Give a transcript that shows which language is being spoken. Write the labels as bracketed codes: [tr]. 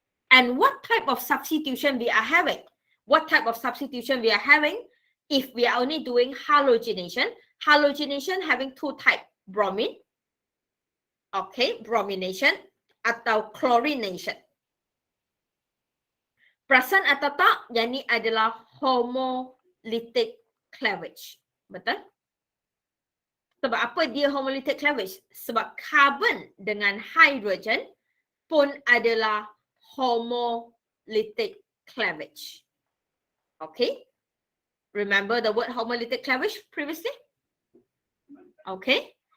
[en] And what type of substitution we are having? What type of substitution we are having? If we are only doing halogenation, halogenation having two types, bromine, okay, bromination, atau chlorination. [ms] Perasan atau tak, yang ni adalah homolytic cleavage. Betul? Sebab apa dia homolytic cleavage? Sebab carbon dengan hydrogen pun adalah homolytic cleavage. Okay? [en] Remember the word homolytic cleavage previously? Okay?